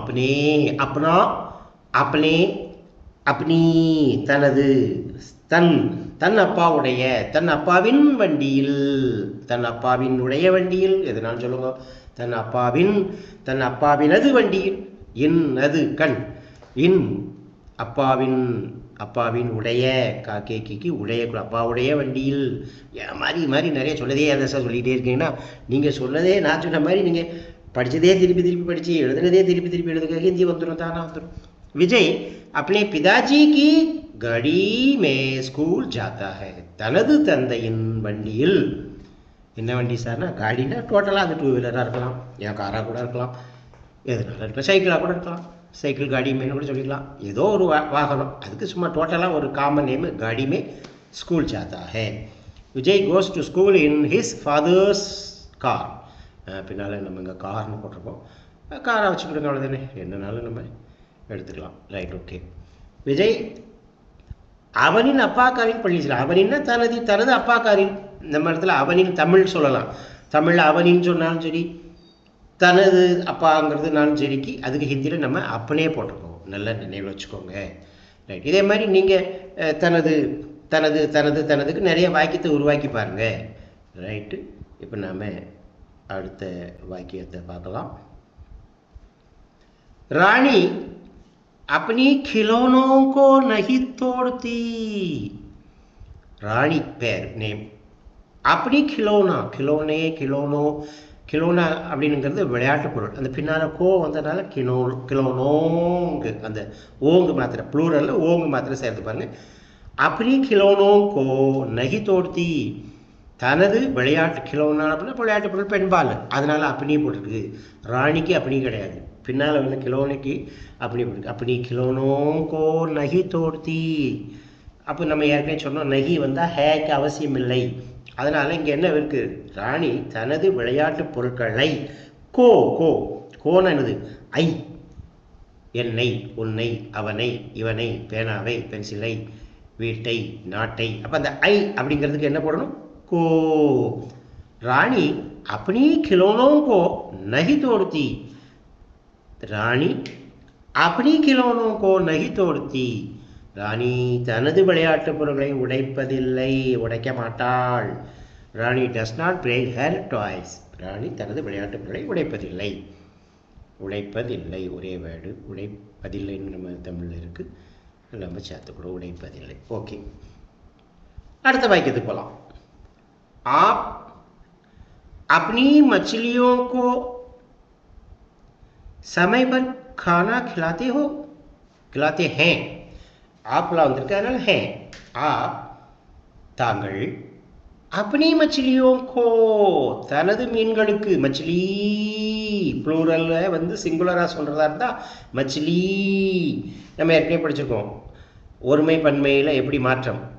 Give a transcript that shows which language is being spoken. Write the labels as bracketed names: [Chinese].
[Tamil] அப்னே, அப்னா, அப்னே, அப்னி, தனது, தன், தன் அப்பாவுடைய, தன் அப்பாவின் வண்டியில், தன் அப்பாவின் உடைய வண்டியில், எதுனாலும் சொல்லுங்க, தன் அப்பாவின், தன் அப்பாவினது வண்டியில், இன் அது கண், இன் அப்பாவின், அப்பாவின் உடைய காக்கேக்கு உடைய அப்பாவுடைய வண்டியில். மாதிரி மாதிரி நிறைய சொல்லதே அதை சார் சொல்லிகிட்டே இருக்கீங்கன்னா நீங்கள் சொன்னதே நான் சொன்ன மாதிரி நீங்கள் படித்ததே திருப்பி திருப்பி படித்து எழுதுனதே திருப்பி திருப்பி எழுதுக, ஹிந்தி வந்துடும், தானா வந்துடும். [Hindi] விஜய் अपने पिताजी की गाड़ी में स्कूल जाता है. [Tamil] தனது தந்தையின் வண்டியில். என்ன வண்டி சார்னா காடினா டோட்டலாக அது 2 வீலராக இருக்கலாம், ஏன் காராக கூட இருக்கலாம், எதுனால இருக்கலாம், சைக்கிளாக கூட இருக்கலாம், சைக்கிள் காடி மேனு கூட சொல்லிக்கலாம், ஏதோ ஒரு வாகனம். அதுக்கு சும்மா டோட்டலாக ஒரு காமன் நேம் [Hindi] காடி மே school ஜாத்தா hey. [English] Vijay goes to school in his father's car. [Tamil] பின்னால் நம்ம இங்கே கார்னு போட்டிருக்கோம், காரை வச்சுக்கிடுங்க, அவ்வளோதானே, என்னன்னாலும் நம்ம எடுத்துக்கலாம். Right, okay. விஜய் அவனின் அப்பாக்காரின் பள்ளியில், அவனின்னா தனது, தனது அப்பாக்காரின். நம்ம இடத்துல அவனின் தமிழ் சொல்லலாம், தமிழில் அவனின்னு சொன்னாலும் சரி, தனது அப்பாங்கிறதுனாலும் சரிக்கு அதுக்கு ஹிந்தியில் நம்ம அப்பனே போட்டிருக்கோம். நல்லா நினைவில் வச்சுக்கோங்க. ரைட், இதே மாதிரி நீங்கள் தனது தனது தனது தனதுக்கு நிறைய வாக்கியத்தை உருவாக்கி பாருங்கள். ரைட்டு, இப்போ நாம் அடுத்த வாக்கியத்தை பார்க்கலாம். [Hindi] ராணி अपनी खिलौनों को नहीं तोड़ती. [Tamil] रानी பேர் நேம், अपनी खिलौना, खिलौने, खिलौनो, கிலோனா அப்படிங்கிறது விளையாட்டு பொருள். அந்த பின்னால் கோ வந்ததுனால கிலோனோங்கு அந்த ஓங்கு மாத்திரை ப்ளூரலில் ஓங்கு மாத்திரை சேர்த்து பாருங்க. [Hindi] अपनी खिलौनों को नहीं तोड़ती, [Tamil] தனது விளையாட்டு கிலோனா அப்படின்னா விளையாட்டு பொருள் பெண்பால், அதனால அப்படி போட்டிருக்கு. ராணிக்கு அப்படி கிடையாது, பின்னால் வந்து கிலோனிக்கு அப்படி போட்டிருக்கு. அப்படி [Hindi] கிலோனோங்கோ நகி தோர்த்தி. [Tamil] அப்போ நம்ம ஏற்கனவே சொன்னோம் நகி வந்தால் ஹேக்கு அவசியம் இல்லை. அதனால் இங்கே என்ன இருக்குது? ராணி தனது விளையாட்டு பொருட்களை கோ கோ கோன்னு என்னது? ஐ, என்னை, உன்னை, அவனை, இவனை, பேனாவை, பென்சிலை, வீட்டை, நாட்டை. அப்போ அந்த ஐ அப்படிங்கிறதுக்கு என்ன போடணும்? [Hindi] को. रानी अपनी खिलौनों को नहीं तोड़ती. रानी अपनी खिलौनों को नहीं तोड़ती. [Tamil] ராணி தனது விளையாட்டு பொருட்களை உடைப்பதில்லை, உடைக்க மாட்டாள். [English] Rani does not break her toys. [Tamil] ராணி தனது விளையாட்டு பொருட்களை உடைப்பதில்லை. உடைப்பதில்லை ஒரே வேர்டு, உடைப்பதில்லைன்னு நம்ம தமிழில் இருக்குது. நம்ம சேர்த்துக்கூட உடைப்பதில்லை. ஓகே, அடுத்த வாக்கியத்துக்கு போகலாம். [Hindi] आप अपनी मछलियों को समय पर खाना खिलाते हो, खिलाते हैं. [Tamil] ஆப்லாம் வந்திருக்கு, அதனால ஹே. ஆப் தாங்கள் [Hindi] अपनी मछलियों को [Tamil] தனது மீன்களுக்கு, மச்சிலி ப்ளூரல்ல வந்து சிங்குலரா சொல்றதா இருந்தா மச்சிலி. நம்ம ஏற்கனவே படிச்சிருக்கோம் ஒருமை பன்மையில் எப்படி மாற்றம்.